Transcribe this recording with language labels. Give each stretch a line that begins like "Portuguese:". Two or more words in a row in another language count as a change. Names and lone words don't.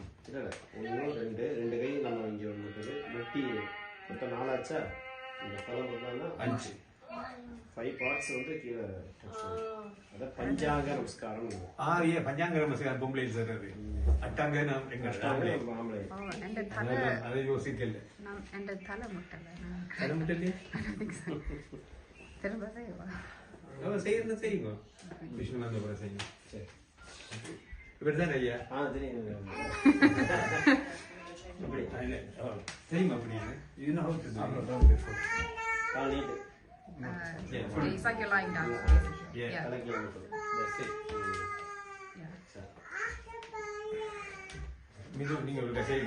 Tamil: இல்லை ஒன்று ரெண்டு கை நம்ம இங்கே ஒன்று முட்டுது முட்டி மொத்தம் 4 ஆச்சா? இந்த தலை முட்டோம்னா 5 5 பார்ட்ஸ் வந்து கீழே டச் பண்ணும். அதான் பஞ்சாங்க நமஸ்காரம். பஞ்சாங்க நமஸ்காரம் பொம்பளை சொல்றது. அட்டாங்க அஷ்டாங்க மாமலை.
Malayalam: എൻ്റെ തല
Tamil: அதை யோசிக்கல.
Malayalam: എൻ്റെ തല മുട്ടല
Tamil: தலை முட்டலே திரும்ப செய்வா செய்யறது செய்யுங்க. விஷ்ணு வந்த பிறகு செய்யுங்க. சரி இப்படிதான் ஐயா. தெரியும். அப்படி தெரியுமா அப்படின்னு இது கால் நீட்டு
English: It's like you're lying down. Yeah.
Tamil: தலை கீழே முட்டது.
English: Yeah.
Tamil: நீங்க ஒரு செய்யுங்க.